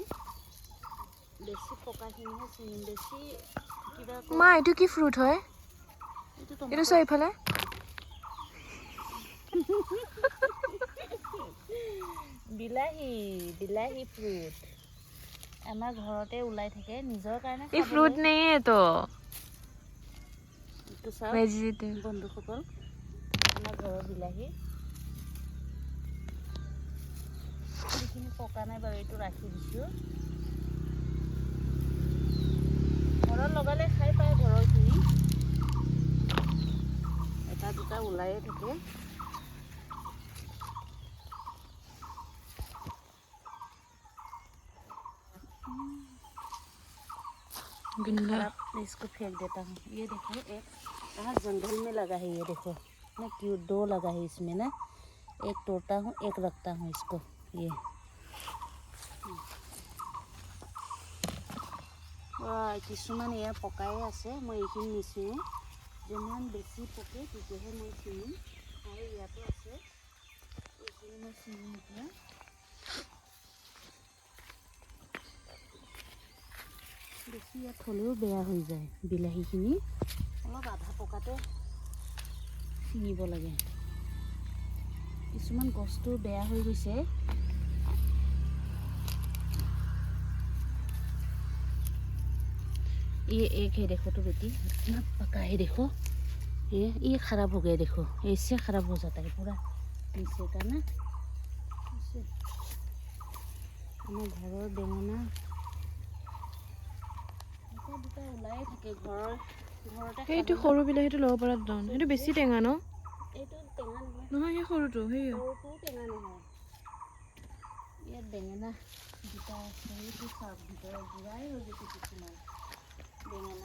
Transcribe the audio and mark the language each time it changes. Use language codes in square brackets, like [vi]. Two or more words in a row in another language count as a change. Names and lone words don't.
[as] বেছি পকাখিনিহে ছিঙিম, বেছি কিবা মা এইটো কি ফ্ৰুট হয়? এইটো চোৱা ইফালে। বিলাহী ফ্ৰুট আমাৰ ঘৰতে ওলাই থাকে, নিজৰ কাৰণে [hi] ये फ्रूट नहीं है तो वेजिटेबल। [as] বন্ধুসকল, আমাৰ ঘৰৰ বিলাহী এইখিনি পকা নাই বাৰু, এইটো ৰাখি দিছোঁ। ঘৰত লগালে খাই পায়, ঘৰৰখিনি এটা দুটা ওলায়ে থাকে। [hi] इसको फेंक देता हूँ। ये देखो, एक कहाँ जंगल में लगा है, ये देखो ना, क्यों दो लगा है इसमें ना। एक तोड़ता हूँ, एक रखता हूँ इसको। [as] ये কিছুমান এয়া পকাই আছে, মই এইখিনি নিচিঙো। যিমান বেছি পকে তেতিয়াহে মই ছিঙিম। আৰু ইয়াতো আছে, এইখিনি মই ছিঙিম এতিয়া। বেছি ইয়াত থ'লেও বেয়া হৈ যায় বিলাহীখিনি, অলপ আধা পকাতে ছিঙিব লাগে। কিছুমান গছটো বেয়া হৈ গৈছে। [hi] ये एक है, देखो तो बेटी, इतना पका है, देखो ये खराब हो गया, देखो ऐसे खराब हो जाता है पूरा नीचे का ना। ऐसे हमारे घरों बेंगना [as] এটা দুটা ওলাই থাকে ঘৰতে। এইটো সৰু বিলাহীটো ল'ব পৰা দাম, সেইটো বেছি টেঙা ন? এইটো টেঙা নহয়, নহয় সেই সৰুটো, সৰুটো টেঙা নহয়। ইয়াত বেঙেনা দুটা আছে, এইটো চাওক ভিতৰত বুঢ়াই হৈ গৈছে কিছুমান বেঙেনা।